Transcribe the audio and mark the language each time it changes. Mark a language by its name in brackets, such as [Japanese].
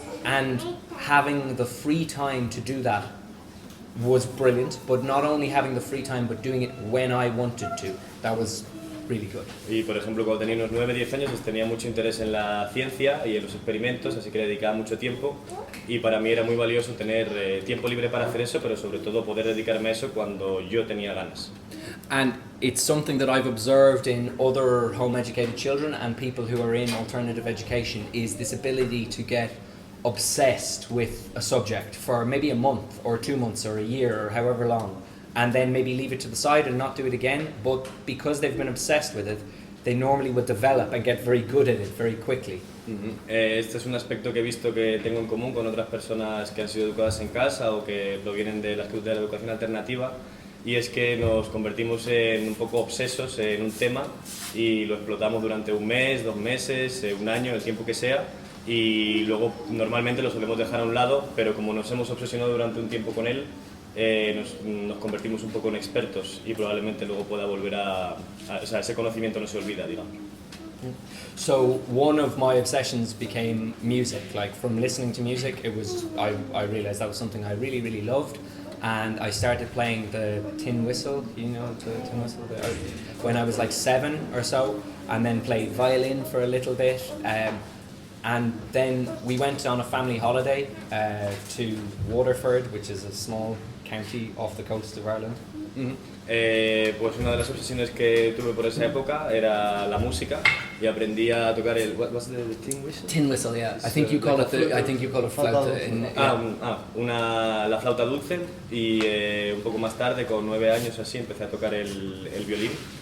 [English] And having the free time to do that was brilliant, but not only having the free time, but doing it when I wanted to. That was really good. [Spanish] Y por ejemplo, cuando tenía unos 9-10 años, pues tenía mucho interés en la ciencia y en los experimentos, así que le dedicaba mucho tiempo. Y para mí era muy valioso tener tiempo libre para hacer eso, pero sobre todo poder dedicarme a eso cuando yo tenía ganas. [English] And it's something that I've observed in other home educated children and people who are in alternative education is this ability to get obsessed with a subject for maybe a month or 2 months or a year or however long, and then maybe leave it to the side and not do it again. But because they've been obsessed with it, they normally will develop and get very good at it very quickly. [Spanish] Este es un aspecto que he visto que tengo en común con otras personas que han sido educadas en casa o que provienen de la educación alternativa, y es que nos convertimos en un poco obsesos en un tema y lo explotamos durante un mes, 2 meses, un año, el tiempo que sea, y luego normalmente lo solemos dejar a un lado, pero como nos hemos obsesionado durante un tiempo con él, nos convertimos un poco en expertos y probablemente luego pueda volver o sea, ese conocimiento no se olvida, digamos. [English] So one of my obsessions became music. Like from listening to music, I realized that was something I really, really loved. And I started playing the tin whistle, you know, tin whistle, when I was like 7 or so, and then played violin for a little bit. And then we went on a family holiday to Waterford, which is a small county off the coast of Ireland. [Spanish] Pues una de las obsesiones que tuve por esa época era la música y aprendí a tocar el [English] what's the tin whistle? Tin whistle, yeah. I think you call it flauta. [Spanish] La flauta dulce, y un poco más tarde, con 9 años así, empecé a tocar el violín.